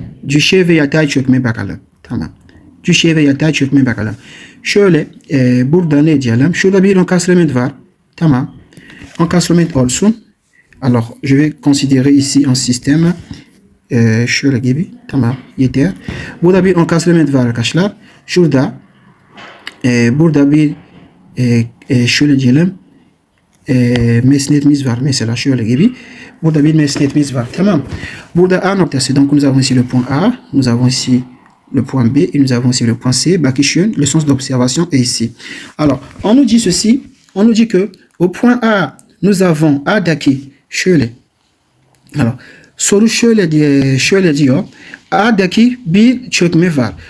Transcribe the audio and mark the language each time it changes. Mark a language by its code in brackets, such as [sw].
[tr] Düşey ve yatay çökme bakalım. Tamam. Düşey ve yatay çökme bakalım. Şöyle burada ne diyelim? Şurada bir encastrement var. Tamam. Encastrement olsun. [fr] Alors, je vais considérer ici un système. [tr] Şöyle gibi. Tamam. Yeter. Burada bir encastrement var arkadaşlar. Şurada burada bir şöyle diyelim mesnetimiz var. Mesela şöyle gibi. Burada bir mesnetimiz var. Tamam. Burada A noktası. [fr] Donc nous avons ici le point A. Nous avons ici le point B. Et nous avons ici le point C. Baki şön. Le sens d'observation est ici. Alors, on nous dit ceci. On nous dit que au point A, nous avons [tr] A'daki şöyle. Alors, soru şöyle diyor. A'daki bir çökme var.